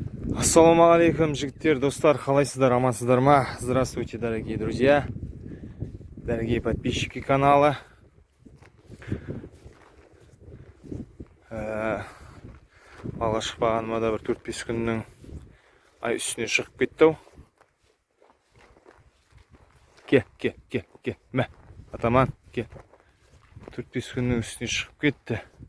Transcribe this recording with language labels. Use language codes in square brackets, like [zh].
[kk] Ассалаумағалейкум жігіттер, достар, қалайсыздар, амансыздар ма? [ru] Здравствуйте, дорогие друзья, дорогие подписчики канала. [kk] Алға шықпағаныма да бір 4-5 күннің ай үстіне шығып кетті. Ке, мә, атаман, ке. 4-5 күннің үстіне шығып кетті.